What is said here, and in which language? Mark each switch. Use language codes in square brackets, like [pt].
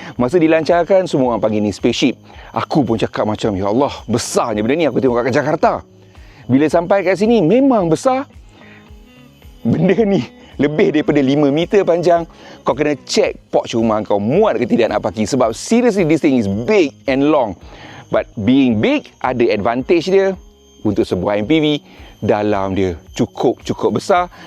[ms] Masa dilancarkan, semua orang panggil ni spaceship. Aku pun cakap macam, ya Allah, besarnya benda ni. Aku tengok kat Jakarta. Bila sampai kat sini, memang besar. Benda ni lebih daripada 5 meter panjang. Kau kena check porch rumah kau muat ke tidak nak parking. Sebab [en] seriously, this thing is big and long. But being big, [ms] ada advantage dia. Untuk sebuah MPV, dalam dia cukup besar.